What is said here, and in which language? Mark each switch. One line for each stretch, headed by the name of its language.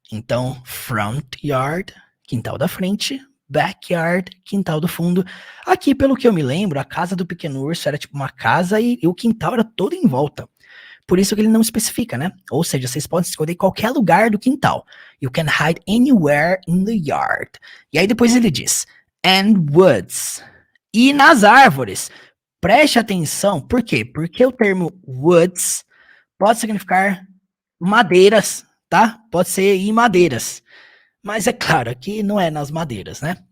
Portuguese: Então,
English: front yard,
Portuguese: quintal da frente, backyard, quintal do fundo. Aqui, pelo que eu me lembro, a casa do pequeno urso era tipo uma casa e o quintal era todo em volta. Por isso que ele não especifica, né? Ou seja, vocês podem escolher qualquer lugar do quintal.
English: You can hide anywhere in the yard.
Portuguese: E aí depois ele diz,
English: and woods.
Portuguese: E nas árvores. Preste atenção. Por quê? Porque o termo woods pode significar madeiras, tá? Pode ser em madeiras. Mas é claro, aqui não é nas madeiras, né?